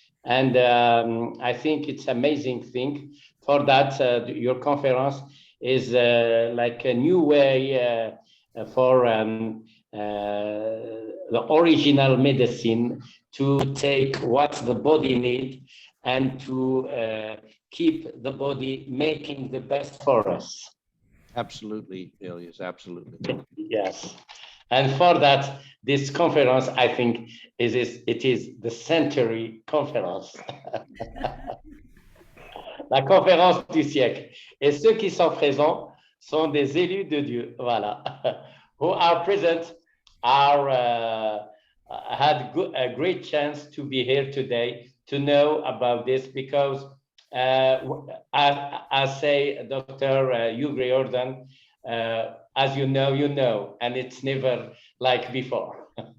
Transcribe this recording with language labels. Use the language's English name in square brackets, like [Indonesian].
[English] And I think it's amazing thing. For that, your conference is like a new way for the original medicine to take what the body needs and to keep the body making the best for us. Absolutely, Ilyas, absolutely. Yes. And for that, this conference, I think, it is the century conference. [French] La conférence du siècle. Et ceux qui sont présents sont des élus de Dieu. Voilà. [English] Who are present are had a great chance to be here today to know about this because I say Dr. Hugh Riordan, as you know, and it's never like before.